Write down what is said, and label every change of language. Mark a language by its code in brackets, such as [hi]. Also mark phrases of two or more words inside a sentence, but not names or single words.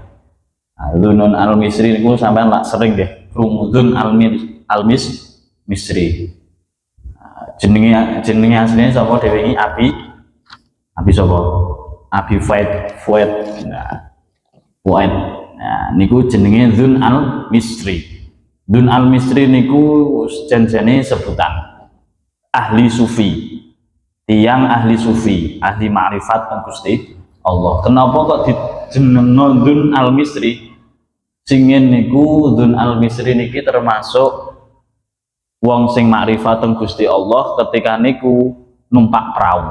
[jv] Dunun al-Misri niku sampean lak sering deh krungu Dun al-Misri. Jenenge asline sapa dhewe iki Abi sapa? Abi Fuad. Fuad. Nah, niku jenenge Dun al-Misri. Dun al-Misri niku jenenge sebutan ahli sufi. Tiang ahli sufi, ahli ma'rifat teng Gusti Allah. Kenapa kok dijenengno Dun al-Misri? Singen niku Dun al-Misri niki termasuk wong sing makrifat teng Gusti Allah ketika niku numpak perahu.